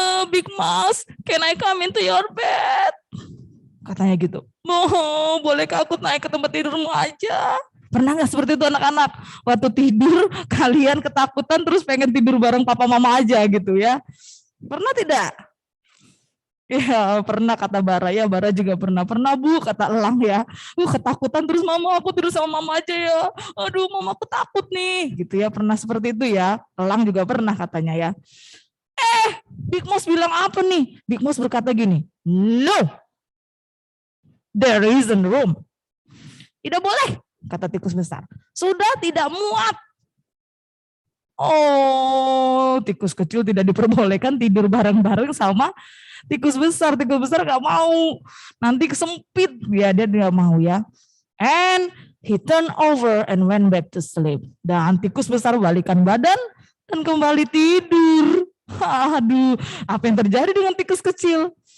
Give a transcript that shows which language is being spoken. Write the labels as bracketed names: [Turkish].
[English] Big Mouse, can I come into your bed? [Indonesian] Katanya gitu. Bolehkah aku naik ke tempat tidurmu aja? Pernah nggak seperti itu anak-anak? Waktu tidur kalian ketakutan terus pengen tidur bareng papa mama aja gitu ya? Pernah tidak? Ya pernah kata Bara, ya Bara juga pernah. Pernah Bu kata Elang ya. Ketakutan terus mama aku tidur sama mama aja ya. Aduh mama aku takut nih gitu ya. Pernah seperti itu ya. Elang juga pernah katanya ya. Big Mouse bilang apa nih? [English] Big Mouse [Indonesian] berkata gini, [English] no, there isn't room. [Indonesian] Tidak boleh, kata tikus besar. Sudah tidak muat. Oh, tikus kecil tidak diperbolehkan tidur bareng-bareng sama tikus besar. Tikus besar gak mau. Nanti kesempit. Ya, dia tidak mau ya. [English] And he turned over and went back to sleep. [Indonesian] Dan tikus besar balikan badan dan kembali tidur. Aduh, apa yang terjadi dengan tikus kecil?